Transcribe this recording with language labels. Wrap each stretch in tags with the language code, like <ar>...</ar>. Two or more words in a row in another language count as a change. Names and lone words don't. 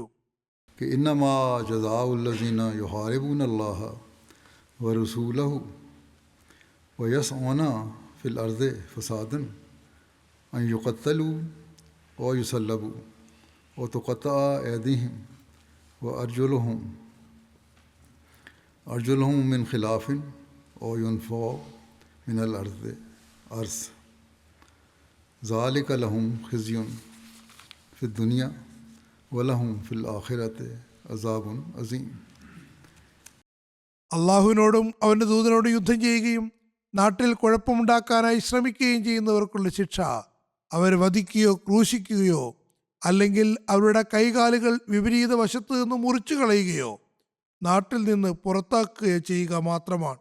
<ar>إنما جزاء الذين يحاربون الله ورسوله ويسعون في الأرض فسادا أن يقتلوا ويصلبوا وتقطع أيديهم وأرجلهم من خلاف وينفوا من الأرض أرض ذَلِكَ لَهُمْ خِزْيٌ فِي الدُّنْيَا وَلَهُمْ فِي الْآخِرَةِ عَذَابٌ عَظِيمٌ.</ar> <ml>അള്ളാഹുവിനോടും അവൻ്റെ ദൂതനോടും യുദ്ധം ചെയ്യുകയും നാട്ടിൽ കുഴപ്പമുണ്ടാക്കാനായി ശ്രമിക്കുകയും ചെയ്യുന്നവർക്കുള്ള ശിക്ഷ അവരെ വധിക്കുകയോ ക്രൂശിക്കുകയോ അല്ലെങ്കിൽ അവരുടെ കൈകാലുകൾ വിപരീത വശത്ത് നിന്ന് മുറിച്ചു കളയുകയോ നാട്ടിൽ നിന്ന് പുറത്താക്കുകയോ ചെയ്യുക മാത്രമാണ്.</ml>